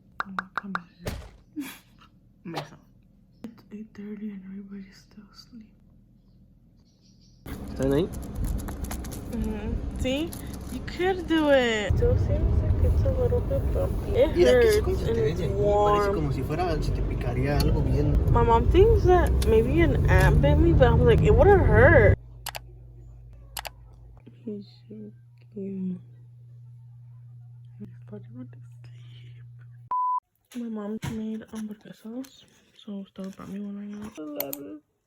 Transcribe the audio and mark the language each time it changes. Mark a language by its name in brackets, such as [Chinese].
[English] I want to come in here. Myself. It's 8:30 and everybody's still asleep. [Spanish] ¿Están ahí? [English] See? You could do it. Still seems like it's a little bit bumpy. It hurts and it's warm. [Spanish] Parece como si fuera, si te picaría algo bien. [English] My mom thinks that maybe an ant bit me, but I'm like, it wouldn't hurt. He's so cute. He's probably going to sleep. My mom made hamburguesas, so still brought me one right now. I love it.